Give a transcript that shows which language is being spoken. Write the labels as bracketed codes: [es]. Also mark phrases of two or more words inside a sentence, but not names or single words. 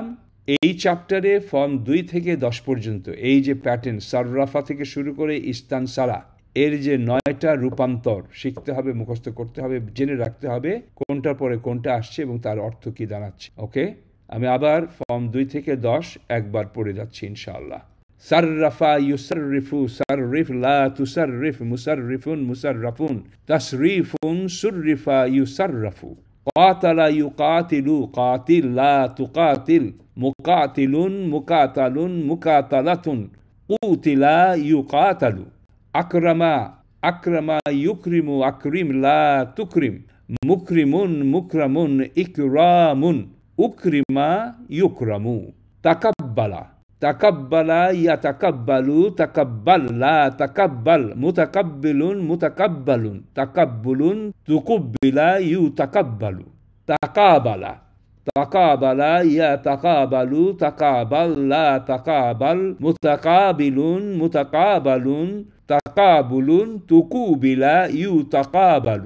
[bn] এই চ্যাপ্টারে ফর্ম 2 থেকে 10 পর্যন্ত এই যে প্যাটার্ন সাররাফা থেকে শুরু করে ইস্তানসারা, এর যে 9টা রূপান্তর শিখতে হবে, মুখস্থ করতে হবে, জেনে রাখতে হবে কোনটার পরে কোনটা আসছে এবং তার অর্থ কি দাঁড়াচ্ছে। ওকে, আমি আবার ফর্ম 2 থেকে 10 একবার পড়ে যাচ্ছি ইনশাআল্লাহ। [ar] صرّف يصرّف، صرّف لا تصرّف، مصرّف، مصرّف، تصريف، صُرّف يُصرّف. قاتل يقاتل، قاتل لا تقاتل. مقاتل، مقاتَل، مقاتلة، قوتل يقاتَل. أكرم، أكرم يكرم، أكرم لا تكرم. مكرِم، مكرَم، إكرام، أُكرم يُكرم. تقبّل، تقبّل يتقبّل, تقبّل لا تقبّل. متقبِّل، متقبَّل، تقبُّل، تُقُبِّل يُتقبَّل. تقابل، تقابل يتقابل، تقابل لا تقابل. متقابِل، متقابَل، تقابُل، تُقوبِل يُتقابَل.